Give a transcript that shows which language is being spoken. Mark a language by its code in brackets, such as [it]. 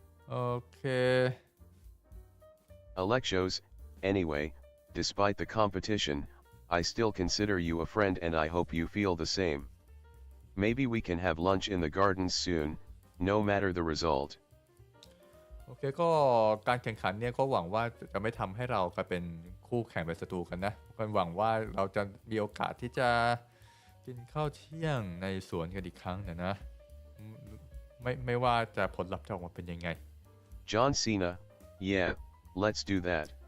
[th] โอเค [en] Alexos, anyway, despite the competition, I still consider you a friend and I hope you feel the same. Maybe we can have lunch in the gardens soon, no matter the result. [th] โอเคก็การแข่งขันเนี่ยก็หวังว่าจะไม่ทำให้เรากลายเป็นคู่แข่งเป็นศัตรูกันนะก็หวังว่าเราจะมีโอกาสที่จะกินข้าวเที่ยงในสวนกันอีกครั้งนะไม่ว่าจะผลลัพธ์จะออกมาเป็นยังไง [en] John Cena, yeah, let's do that.